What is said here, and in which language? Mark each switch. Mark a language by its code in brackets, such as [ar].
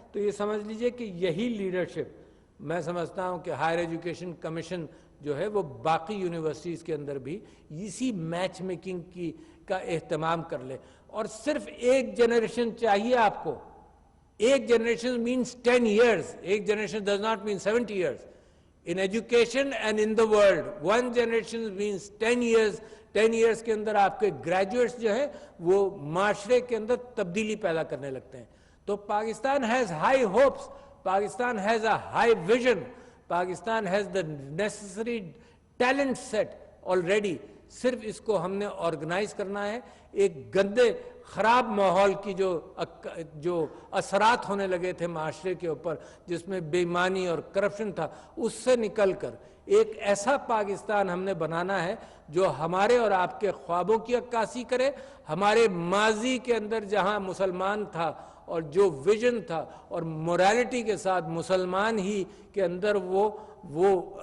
[ur] تو یہ سمجھ لیجئے کہ یہی لیڈرشپ میں سمجھتا ہوں کہ ہائر ایجوکیشن کمیشن جو ہے وہ باقی یونیورسٹیز کے اندر بھی اسی میچ میکنگ کا اہتمام کر لے. اور صرف ایک جنریشن چاہیے آپ کو. ایک جنریشن [en] means 10 years. [ur] ایک generation [en] does not mean 70 years. In education and in the world, one generation means 10 years. [ur] 10 years کے اندر آپ کے گریجویٹس جو ہیں وہ معاشرے کے اندر تبدیلی پیدا کرنے لگتے ہیں. [en] تو Pakistan has high hopes. Pakistan has a high vision. [ur] Pakistan [en] has the necessary talent set already. [ur] صرف اس کو ہم نے آرگنائز کرنا ہے. ایک گندے خراب ماحول کی جو اثرات ہونے لگے تھے معاشرے کے اوپر، جس میں بے ایمانی اور کرپشن تھا، اس سے نکل کر ایک ایسا پاکستان ہم نے بنانا ہے جو ہمارے اور آپ کے خوابوں کی عکاسی کرے، ہمارے ماضی کے اندر جہاں مسلمان تھا اور جو ویژن تھا اور موریلٹی کے ساتھ مسلمان ہی کے اندر وہ